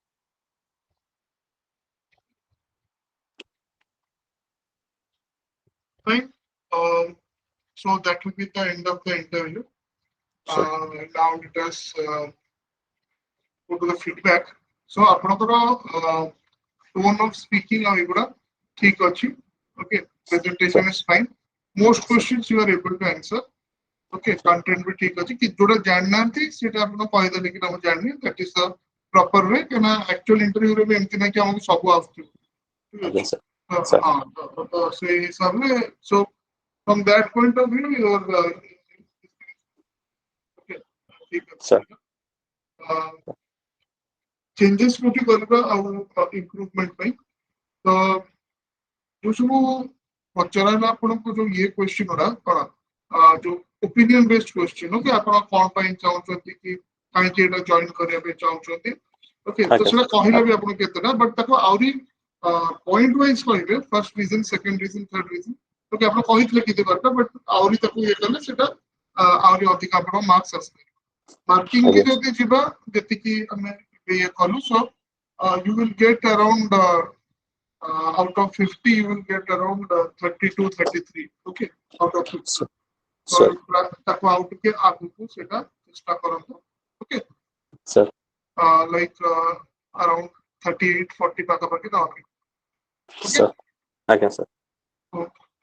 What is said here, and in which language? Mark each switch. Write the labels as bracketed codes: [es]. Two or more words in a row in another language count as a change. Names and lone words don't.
[en] Fine. So that will be the end of the interview. Sure. Now let us go to the feedback. [or] So ଆପଣଙ୍କର [en] tone of speaking [or] ଆଉ ଏଗୁଡ଼ା ଠିକ ଅଛି. [en] Okay, presentation is fine. Most questions you are able to answer. [or] Okay, content भी ଠିକ ଅଛି. କି ଯୋଉଟା ଜାଣିନାହାନ୍ତି ସେଇଟା ଆପଣ କହିଦେଲେ କି ନା ମୁଁ ଜାଣିନି. [en] That is the proper way. [or] କାହିଁକିନା [en] actual interview [or] ରେ ବି ଏମିତି ନାହିଁ କି ଆମକୁ ସବୁ ଆସୁଥିବ. ଠିକ ଅଛି. [en] Yes, sir. Sir. [or] ହଁ ତ ସେଇ ହିସାବରେ [en] so from that point of view your okay ଠିକ Sir. [or] ଅଛି. ଚେଞ୍ଜେସ୍ କୋଉଠି କରିବା ଆଉ ଇମ୍ପ୍ରୁଭମେଣ୍ଟ ପାଇଁ ତ ଯୋଉ ସବୁ ପଚରାଇଲା ଆପଣଙ୍କୁ ଯୋଉ ଇଏ କ୍ୱେଶ୍ଚିନ୍ ଗୁଡା କଣ ଯୋଉ [en] opinion based question [or] ଓକେ ଆପଣ କଣ ପାଇଁ ଚାହୁଁଛନ୍ତି କି କାହିଁକି ଏଇଟା ଜଏନ୍ କରିବା ପାଇଁ ଚାହୁଁଛନ୍ତି ଓକେ ତ ସେଟା କହିଲେ ବି ଆପଣ କେତେଟା ବଟ୍ ତାକୁ ଆହୁରି [en] point wise [or] କହିବେ [en] first reason second reason third reason [or] ଓକେ ଆପଣ କହିଥିଲେ କେତେ ବାରଟା ବଟ୍ ଆହୁରି ତାକୁ ଇଏ କଲେ ସେଟା ଆହୁରି ଅଧିକ ଆପଣ ମାର୍କସ ଆସିପାରିବ ମାର୍କିଂ କି ଯଦି ଯିବା ଯେତିକି ଆମେ ଇଏ କଲୁ ସୋ [en] you will get around out of 50 [or] you will get around 32 33 okay out of 50 [en] sir, [or] ତାକୁ ଆଉ ଟିକେ ଆଗକୁ ସେଟା ଚେଷ୍ଟା କରନ୍ତୁ ଓକେ [en] sir, [or] ଲାଇକ୍ around 38 40 ପାଖାପାଖି ଦବାକୁ ଓକେ [en] sir. ଆଜ୍ଞା sir.